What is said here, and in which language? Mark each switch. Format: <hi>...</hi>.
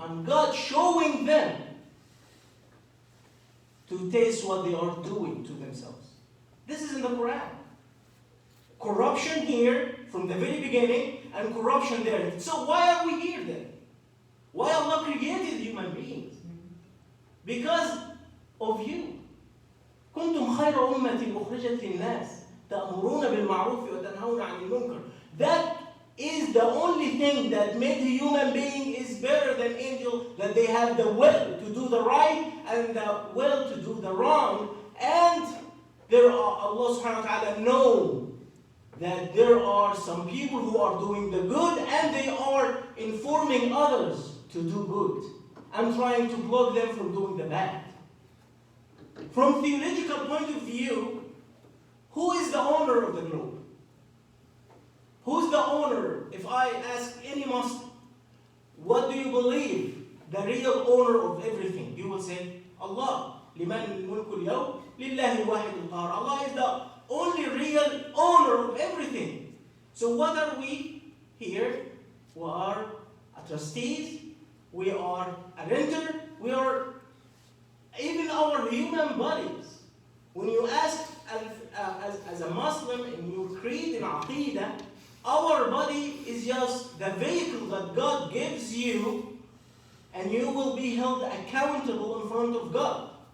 <en>And God showing them to taste what they are doing to themselves. This is in the Quran. Corruption here from the very beginning and corruption there. So why are we here then? Why Allah created human beings? Because of you.</en> <ar>كنتم خير أمة أخرجت للناس تأمرون بالمعروف وتنهون عن المنكر.</ar> <en>That is the only thing that made a human being is better than angel, that they have the will to do the right and the will to do the wrong. And Allah subhanahu wa ta'ala know that there are some people who are doing the good and they are informing others to do good and trying to block them from doing the bad. From theological point of view, who is the owner of the globe? Who's the owner? If I ask any Muslim, what do you believe the real owner of everything? You will say, Allah.</en> <ar>لمن الملك اليوم لله الواحد القهار.</ar> <en>Allah is the only real owner of everything. So what are we here? We are a trustees, we are a renter, we are even our human bodies. When you ask as a Muslim and you create an aqidah, our body is just the vehicle that God gives you, and you will be held accountable in front of God.</en>